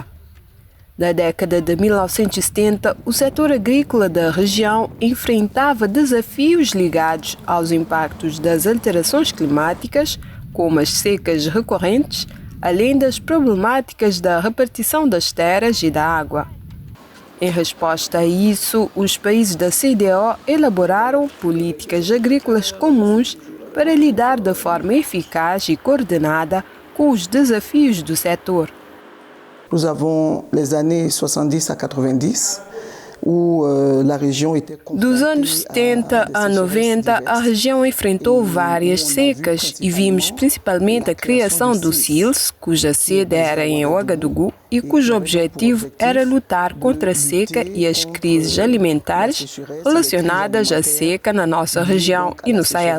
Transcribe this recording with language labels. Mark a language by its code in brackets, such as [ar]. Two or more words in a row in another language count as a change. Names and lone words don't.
[pt] Na década de 1970, o setor agrícola da região enfrentava desafios ligados aos impactos das alterações climáticas, como as secas recorrentes, além das problemáticas da repartição das terras e da água. Em resposta a isso, os países da CDAO elaboraram políticas agrícolas comuns para lidar de forma eficaz e coordenada com os desafios do setor. [fr] Nous avons les années 70 à 90, où la région était [pt] Dos anos 70 a 90, a região enfrentou várias secas e vimos principalmente a criação do CILS, cuja sede era em Ouagadougou e cujo objetivo era lutar contra a seca e as crises alimentares relacionadas à seca na nossa região e no Sahel.